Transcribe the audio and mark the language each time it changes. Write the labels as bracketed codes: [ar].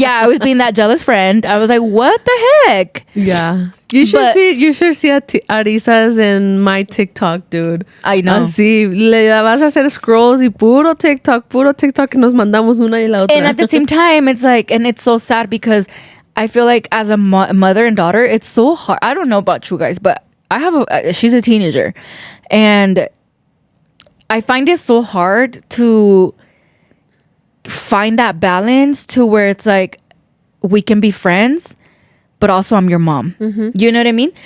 [en] Yeah, I was being that jealous friend. I was like, what the heck? Yeah. You should see Arisa's in my TikTok, dude. I know. [es] Así, le vas a hacer scrolls y puro TikTok, y nos mandamos una y la otra. [en] And at the same time, it's like, and it's so sad because I feel like as a mother and daughter, it's so hard. I don't know about you guys, but I have she's a teenager, and I find it so hard to find that balance to where it's like we can be friends, but also I'm your mom. You know what I mean?